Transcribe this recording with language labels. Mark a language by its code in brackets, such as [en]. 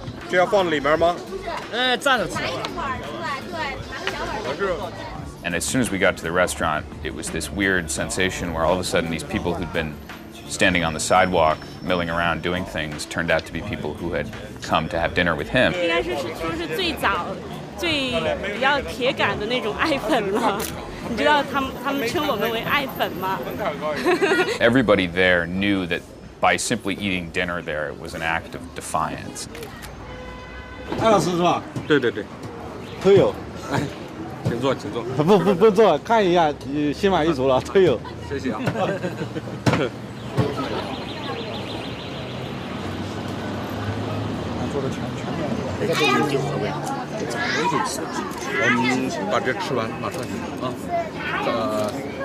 [zh] 这要放里面吗？站着吃。 [en] And as soon as we got to the restaurant, it was this weird sensation where all of a sudden these people who'd been standing on the sidewalk, milling around, doing things, turned out to be people who had come to have dinner with him. [zh] 应该是说是最早、最比较铁杆的那种爱粉了。你知道他们称我们为爱粉吗？ [en] Everybody there knew that by simply eating dinner there was an act of defiance. [zh] 艾老师是吧？对，都有。哎，请坐。不坐，看一下，心满意足了，都有。谢谢啊。做的全面。我们把这吃完，马上行啊。